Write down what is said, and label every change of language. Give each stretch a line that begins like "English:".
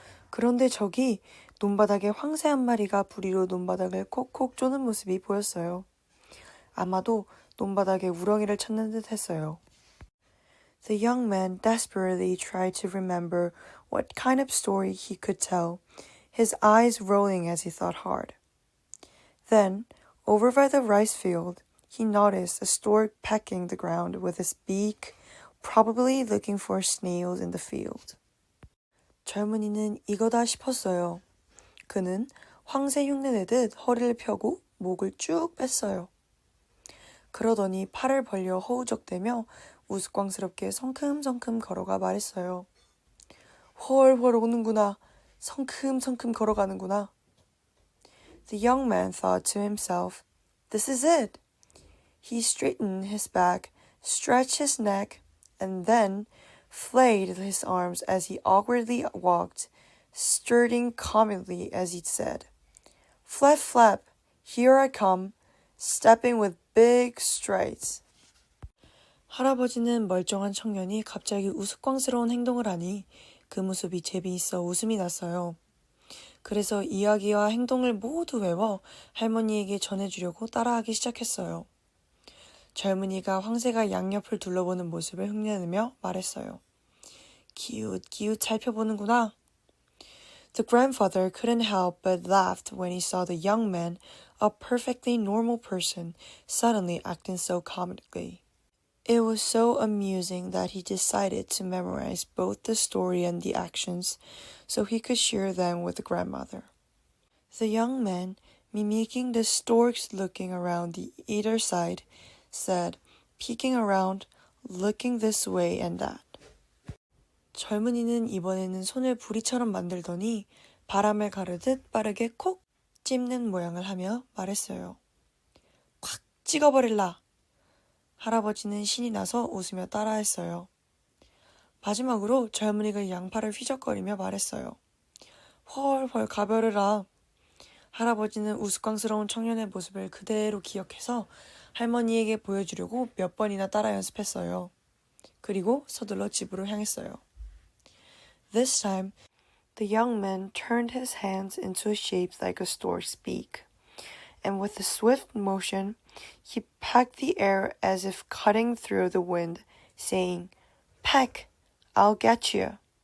Korean: 그런데 저기 논바닥에 황새 한 마리가 부리로 논바닥을 콕콕 쪼는 모습이 보였어요. 아마도 논바닥에 우렁이를 찾는 듯 했어요.
English: The young man desperately tried to remember what kind of story he could tell, his eyes rolling as he thought hard. Then, over by the rice field, he noticed a stork pecking the ground with his beak, probably looking for snails in the field.
Korean: 젊은이는 이거다 싶었어요. 그는 황새 흉내내듯 허리를 펴고 목을 쭉 뺐어요. 그러더니 팔을 벌려 허우적대며 우스꽝스럽게 성큼성큼 걸어가 말했어요. 훨훨 오는구나. 성큼성큼 걸어가는구나.
English: The young man thought to himself, This is it. He straightened his back, stretched his neck, and then flayed his arms as he awkwardly walked, strutting comically as he said, Flap, flap, here I come, stepping with big strides.
Korean: 할아버지는 멀쩡한 청년이 갑자기 우스꽝스러운 행동을 하니 그 모습이 재미있어 웃음이 났어요. 그래서 이야기와 행동을 모두 외워 할머니에게 전해주려고 따라하기 시작했어요. 젊은이가 황새가 양옆을 둘러보는 모습을 흉내내며 말했어요. 기웃기웃 살펴보는구나.
English: The grandfather couldn't help but laugh when he saw the young man, a perfectly normal person, suddenly acting so comically. It was so amusing that he decided to memorize both the story and the actions, so he could share them with the grandmother. The young man, mimicking the storks looking around the either side, said, peeking around, looking this way and that.
Korean: 젊은이는 이번에는 손을 부리처럼 만들더니 바람을 가르듯 빠르게 콕 찝는 모양을 하며 말했어요. 콱 찍어버릴라. 할아버지는 신이 나서 웃으며 따라했어요. 마지막으로 젊은이가 양팔을 휘적거리며 말했어요. 헐헐 가벼르라. 할아버지는 우스꽝스러운 청년의 모습을 그대로 기억해서 할머니에게 보여주려고 몇 번이나 따라 연습했어요. 그리고 서둘러 집으로 향했어요.
English: This time, the young man turned his hands into a shape like a stork's beak, and with a swift motion, he pecked the air as if cutting through the wind, saying, Peck, I'll get you.